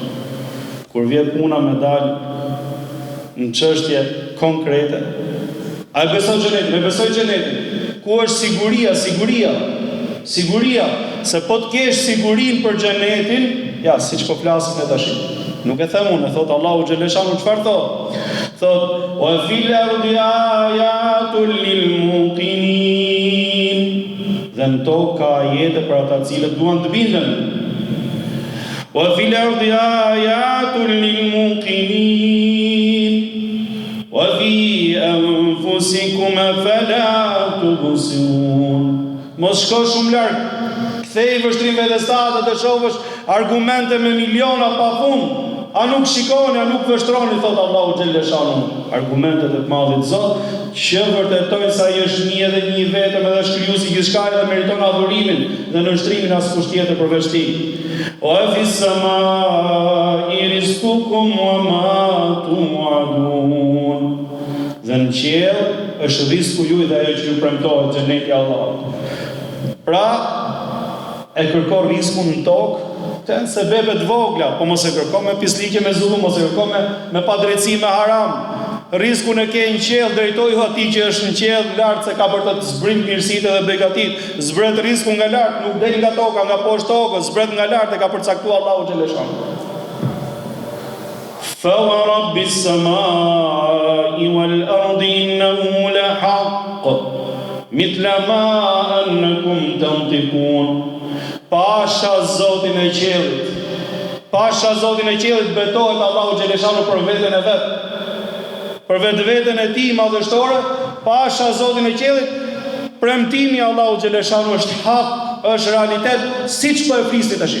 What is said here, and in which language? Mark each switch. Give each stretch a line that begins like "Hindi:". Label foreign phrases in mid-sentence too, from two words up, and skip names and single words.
Albanian: Kur vjen puna me dal në çështje konkrete, a e beson xhenetin? E besoj xhenetin. Ku është siguria? Siguria se po të kesh sigurinë për xhenetin, ja, siç po flasim ne tash. Nuk e them unë, thot Allahu xhaleshanu çfarë thot? Thot,
Arabic: وفي الأرض آيات للموقنين.
Albanian: Dhe në tokë ka ajete për ata cilët duan të bindën.
Arabic: وفي الأرض آيات للموقنين. وفي أنفسكم أفلا تبصرون.
Albanian: Mos shko shumë larg. Kthej vështrim vetëstat të shohësh argumente me miliona pafund. A nuk shikoni, a nuk vështroni, thot Allahu xhaleshanu. Argumentet e të madhit Zot që vërtetojnë se ai është një dhe një vetëm edhe është krijuesi i gjithçka dhe meriton adhurimin dhe nënshtrimin askush tjetër përveç tij.
Arabic: وفي السماء رزقكم وما توعدون.
Albanian: Dhe në qiell është risku juaj dhe ajo që ju premtohet xheneti i Allahut. Pra, e kërkon riskun në tokë të në sebebet vogla, po mos e kërkon me pislike me zullum, mos e kërkon me padrejtësi me haram. Riskun e ke në qiell, drejtoju atij që është në qiell lart se ka për të zbrit mirësitë dhe begatit. Zbret riskun nga lart, nuk del nga toka, nga poshtë tokës, zbret nga lart e ka përcaktuar Allahu xhaleshanu.
Arabic: فورب السماء والأرض إنه لحق مثل ما أنكم تنطقون.
Albanian: Pasha Zotin e qiellit betohet Allahu xhaleshanu për veten e vet. Për vetveten e tij madhështore, pasha Zotin e qiellit, premtimi Allahu xhaleshanu është hak, është realitet, siç po e flisni tash.